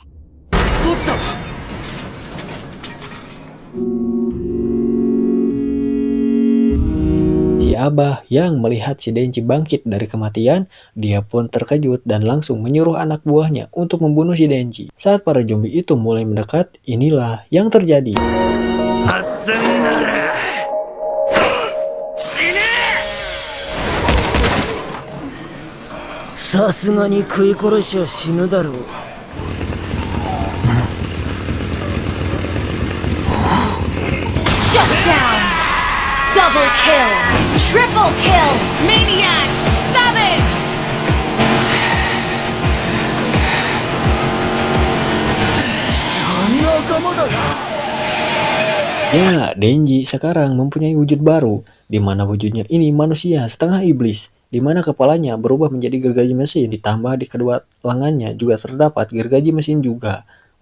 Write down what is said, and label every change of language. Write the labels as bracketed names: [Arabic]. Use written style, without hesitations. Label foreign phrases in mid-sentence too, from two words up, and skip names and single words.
[Indonesian] Si Abah yang melihat si Denji bangkit dari kematian, dia pun terkejut dan langsung menyuruh anak buahnya untuk membunuh si Denji. Saat para zombie itu mulai mendekat, inilah yang terjadi. [Japanese] すんなら死ね。さすがに食い殺しは死ぬだろう。 [English] Shut down. Double kill. Triple kill. Maniac. Savage. [Indonesian] Ya, Denji sekarang mempunyai wujud baru, di mana wujudnya ini manusia setengah iblis, di mana kepalanya berubah menjadi gergaji mesin, ditambah di kedua lengannya juga terdapat gergaji mesin juga.